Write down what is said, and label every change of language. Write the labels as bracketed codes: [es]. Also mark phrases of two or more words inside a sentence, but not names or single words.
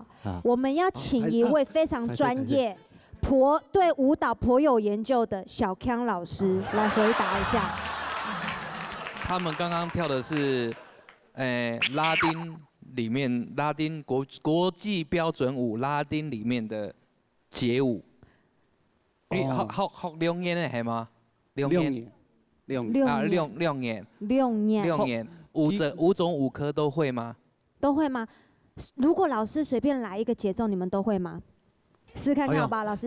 [zh] 我们要请一位非常专业、对舞蹈颇有研究的小康老师来回答一下。他们刚刚跳的是，拉丁里面国际标准舞拉丁里面的街舞。學2年的係嗎？2年。 6年。五種舞科都會嗎？都會嗎？如果老師隨便來一個節奏，你們都會嗎？試看看好吧，老師。